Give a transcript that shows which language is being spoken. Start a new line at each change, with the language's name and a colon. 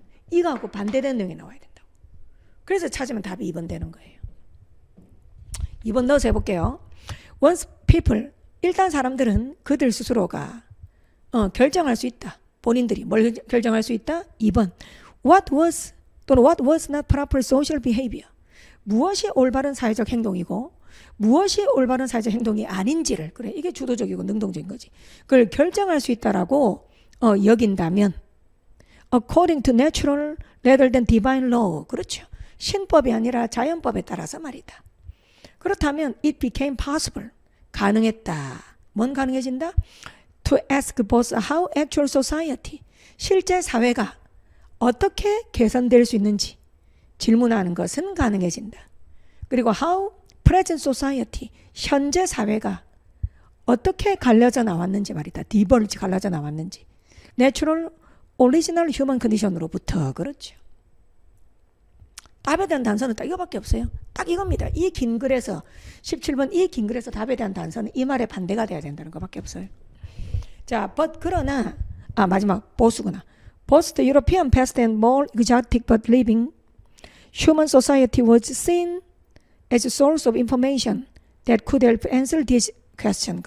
Korean: 이거하고 반대되는 내용이 나와야 된다고. 그래서 찾으면 답이 2번 되는 거예요. 2번 넣어서 해볼게요.
English: Once people,
Korean: 일단 사람들은 그들 스스로가 결정할 수 있다. 본인들이 뭘 결정할 수 있다? 2번.
English: What was not proper social behavior.
Korean: 무엇이 올바른 사회적 행동이고 무엇이 올바른 사회적 행동이 아닌지를, 그래, 이게 주도적이고 능동적인 거지. 그걸 결정할 수 있다라고 여긴다면
English: according to natural rather than divine law.
Korean: 그렇죠. 신법이 아니라 자연법에 따라서 말이다. 그렇다면
English: it became possible.
Korean: 가능했다. 뭔 가능해진다?
English: To ask both how actual society,
Korean: 실제 사회가 어떻게 개선될 수 있는지 질문하는 것은 가능해진다. 그리고 how
English: present society,
Korean: 현재 사회가 어떻게 갈려져 나왔는지 말이다. 디버지 갈려져 나왔는지.
English: Natural, original human condition으로부터.
Korean: 그렇죠. 답에 대한 단서는 딱 이거밖에 없어요. 딱 이겁니다. 이 긴 글에서 17번 이 긴 글에서 답에 대한 단서는 이 말의 반대가 돼야 된다는 것밖에 없어요. 자, but 그러나 마지막 보스구나.
English: Both the European past and more exotic but living human society was seen as a source of information that could help answer this question.